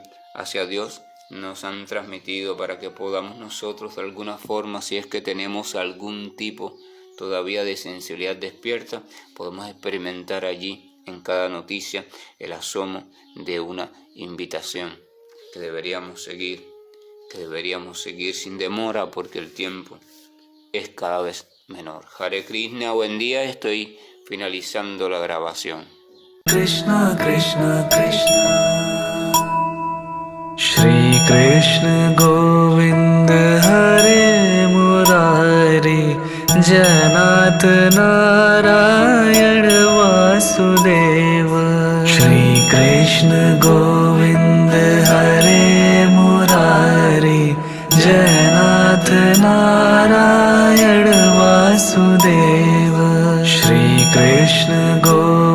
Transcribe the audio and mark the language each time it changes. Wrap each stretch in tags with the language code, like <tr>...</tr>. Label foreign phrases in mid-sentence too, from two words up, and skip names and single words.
<es>hacia Dios, nos han transmitido para que podamos nosotros de alguna forma, si es que tenemos algún tipo todavía de sensibilidad despierta, podemos experimentar allí en cada noticia el asomo de una invitación que deberíamos seguir sin demora, porque el tiempo es cada vez menor.</es> <sa>Hare Krishna,</sa> <es>buen día, estoy finalizando la grabación.</es> <sa>Krishna Krishna Krishna Shri Krishna Govind Hare Murari Janat Narayan Vasudeva Shri Krishna Govind Hare Murari Janat Narayan Vasudeva Shri Krishna Govind</sa>